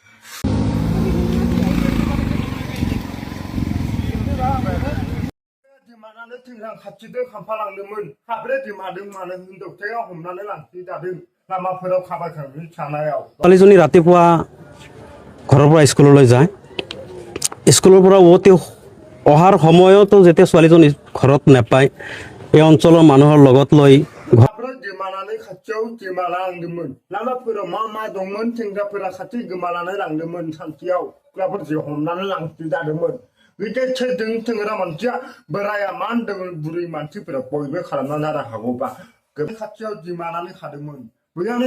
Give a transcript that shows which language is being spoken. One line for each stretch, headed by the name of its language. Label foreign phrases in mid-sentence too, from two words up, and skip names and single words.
Bodo: दिमानानै थैग्रां खाथिजों खामफालांदोंमोन साब्रै दिमादों मानो हिनजावसाया हमनानै लांफैजादों लामाफोराव खाबायखांनो थानायाव
Assamese: ছোৱালীজনী ৰাতিপুৱা ঘৰৰ পৰা স্কুললৈ যায় স্কুলৰ পৰা উভতি অহাৰ সময়তো যেতিয়া ছোৱালীজনী ঘৰত নাপায় এই অঞ্চলৰ মানুহৰ লগত লৈ
Bodo: दिमानानै खाथियाव दिमाना लांदोंमोन लामाफोराव मा दंमोन सेंग्राफोरा खाथि गोमानानै लांदोंमोन सानसेयाव सिख्लाफोरजों हमनानै लांफैजादोंमोन बिदि थैदों थोंग्रा मानसिया बोराया मा होनदोंमोन बुरै मानसिफोरा बयबो खालामनानै लानो हागौबा खाथियाव दिमानानै खादोंमोन बैयावनो